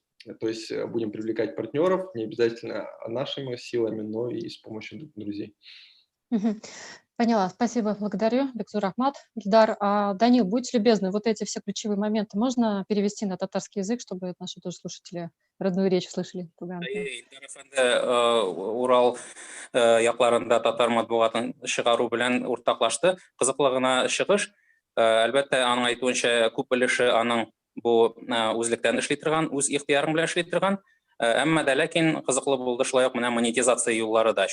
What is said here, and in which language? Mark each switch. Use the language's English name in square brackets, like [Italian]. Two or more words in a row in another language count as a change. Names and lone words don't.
[Russian] То есть будем привлекать партнеров, не обязательно нашими силами, но и с помощью друзей. Мгм. Поняла, спасибо, благодарю, Бекзур Ахмат. Ильдар, Данил, будьте любезны, вот эти все ключевые моменты можно перевести на татарский язык, чтобы наши тоже слушатели родную речь слышали? [Tatar] Илдар әфәнде Урал якларында татар матбугатын чыгару белән уртаклашты. Кызыклы гына чыгыш. Әлбәттә, аның әйтүенчә, күп өлеше аның бу үзлектән эшли торган, үз ихтыяры белән эшли торган. Әмма дә ләкин кызыклы булды шулай ук менә монетизация юллары да.